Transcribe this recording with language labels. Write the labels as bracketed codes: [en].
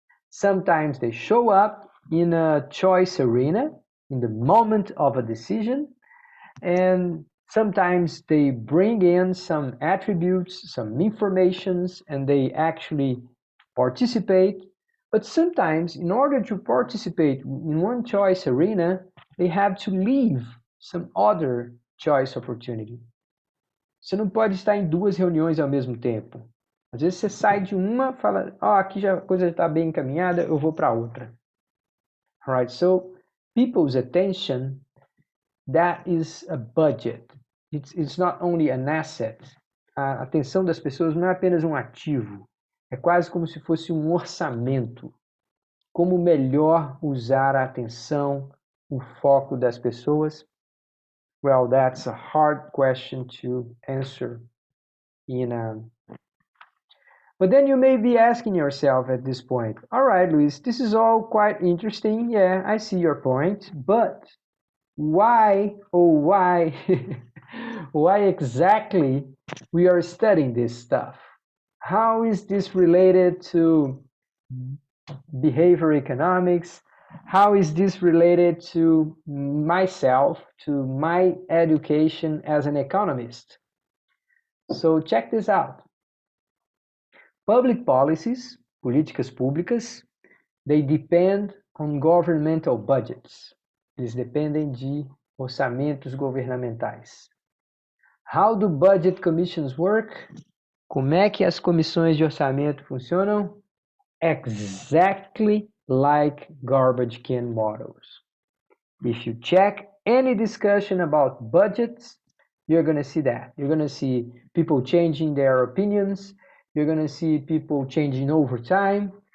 [en] Sometimes they show up in a choice arena in the moment of a decision, and sometimes they bring in some attributes, some informations, and they actually participate. But sometimes, in order to participate in one choice arena, they have to leave some other choice opportunity. [pt] Você não pode estar em duas reuniões ao mesmo tempo. Às vezes você sai de uma, fala, aqui já a coisa está bem encaminhada, eu vou para outra. [en] All right, so people's attention, that is a budget. It's not only an asset. [pt] A atenção das pessoas não é apenas um ativo. É quase como se fosse um orçamento. Como melhor usar a atenção, o foco das pessoas? [en] Well, that's a hard question to answer. But then you may be asking yourself at this point, all right, Luis, this is all quite interesting. Yeah, I see your point, but why, why, why exactly we are studying this stuff? How is this related to behavior economics? How is this related to myself, to my education as an economist? So check this out. Public policies, [pt] políticas públicas, [en] they depend on governmental budgets. [pt] Eles dependem de orçamentos governamentais. [en] How do budget commissions work? [pt] Como é que as comissões de orçamento funcionam? [en] Exactly like garbage can models. If you check any discussion about budgets, you're going to see that. You're going to see people changing their opinions. You're going to see people changing over time.